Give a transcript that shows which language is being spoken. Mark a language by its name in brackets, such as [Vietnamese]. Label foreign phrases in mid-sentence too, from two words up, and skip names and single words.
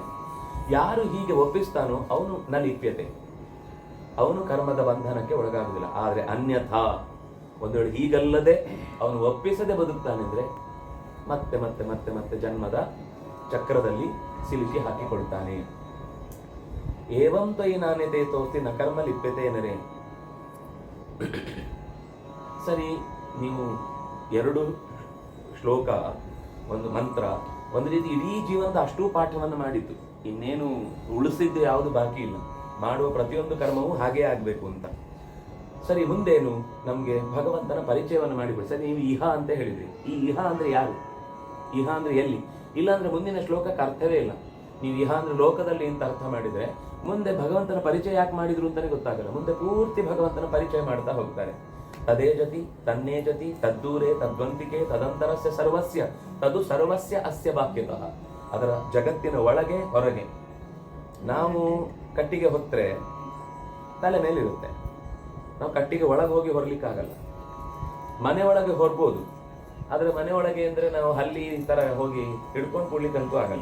[Kannada] ಯಾರು ಹೀಗೆ ಒಪ್ಪಿಸ್ತಾನೋ ಅವನು [Sanskrit] ನ ಲಿಪ್ಯತೆ, [Kannada] ಅವನು ಕರ್ಮದ ಬಂಧನಕ್ಕೆ ಒಳಗಾಗುವುದಿಲ್ಲ. ಆದರೆ ಅನ್ಯಥಾ ಒಂದು ವೇಳೆ ಹೀಗಲ್ಲದೆ ಅವನು ಒಪ್ಪಿಸದೆ ಬದುಕ್ತಾನೆಂದ್ರೆ ಮತ್ತೆ ಮತ್ತೆ ಮತ್ತೆ ಮತ್ತೆ ಜನ್ಮದ ಚಕ್ರದಲ್ಲಿ ಸಿಲುಕಿ ಹಾಕಿಕೊಳ್ತಾನೆ. [Sanskrit] ಏವಂ ತ್ವಯಿ ನಾಣ್ಯತೆ ತೋಸ್ತಿ ನ ಕರ್ಮ ಲಿಪ್ಯತೆ ಏನರೇ. [Kannada] ಸರಿ, ನೀವು 2 ಶ್ಲೋಕ, ಒಂದು ಮಂತ್ರ, ಒಂದು ರೀತಿ ಇಡೀ ಜೀವನದ ಅಷ್ಟೂ ಪಾಠವನ್ನು ಮಾಡಿದ್ದು, ಇನ್ನೇನು ಉಳಿಸಿದ್ದು ಯಾವುದು ಬಾಕಿ ಇಲ್ಲ. ಮಾಡುವ ಪ್ರತಿಯೊಂದು ಕರ್ಮವೂ ಹಾಗೇ ಆಗ್ಬೇಕು ಅಂತ. ಸರಿ, ಮುಂದೇನು? ನಮ್ಗೆ ಭಗವಂತನ ಪರಿಚಯವನ್ನು ಮಾಡಿಬಿಡಿ. ಸರಿ, ನೀವು ಇಹ ಅಂತ ಹೇಳಿದ್ರಿ. ಈ ಇಹ ಅಂದ್ರೆ ಯಾರು? ಇಹ ಅಂದ್ರೆ ಎಲ್ಲಿ? ಇಲ್ಲ ಅಂದ್ರೆ ಮುಂದಿನ ಶ್ಲೋಕಕ್ಕೆ ಅರ್ಥವೇ ಇಲ್ಲ. ನೀವು ಇಹ ಅಂದ್ರೆ ಲೋಕದಲ್ಲಿ ಅಂತ ಅರ್ಥ ಮಾಡಿದ್ರೆ ಮುಂದೆ ಭಗವಂತನ ಪರಿಚಯ ಯಾಕೆ ಮಾಡಿದ್ರು ಅಂತಾನೆ ಗೊತ್ತಾಗಲ್ಲ. ಮುಂದೆ ಪೂರ್ತಿ ಭಗವಂತನ ಪರಿಚಯ ಮಾಡ್ತಾ ಹೋಗ್ತಾರೆ. [Sanskrit] ತದೇ ಜತಿ ತನ್ನೇ ಜತಿ ತದ್ದೂರೇ ತದ್ವಂತಿಕೆ ತದಂತರಸ್ಯ ಸರ್ವಸ್ಯ ತದು ಸರ್ವಸ್ಯ ಅಸ್ಯ ಬಾಕ್ಯತಃ. [Kannada] ಅದರ ಜಗತ್ತಿನ ಒಳಗೆ ಹೊರಗೆ. ನಾವು ಕಟ್ಟಿಗೆ ಹೊತ್ತರೆ ತಲೆ ಮೇಲಿರುತ್ತೆ, ನಾವು ಕಟ್ಟಿಗೆ ಒಳಗೆ ಹೋಗಿ ಹೊರಲಿಕ್ಕಾಗಲ್ಲ. ಮನೆ ಒಳಗೆ ಹೊರಬಹುದು, ಆದ್ರೆ ಮನೆ ಒಳಗೆ ಅಂದ್ರೆ ನಾವು ಹಲ್ಲಿ ತರ ಹೋಗಿ ಹಿಡ್ಕೊಂಡು ಕೊಡ್ಲಿಕ್ಕಂತೂ ಆಗಲ್ಲ.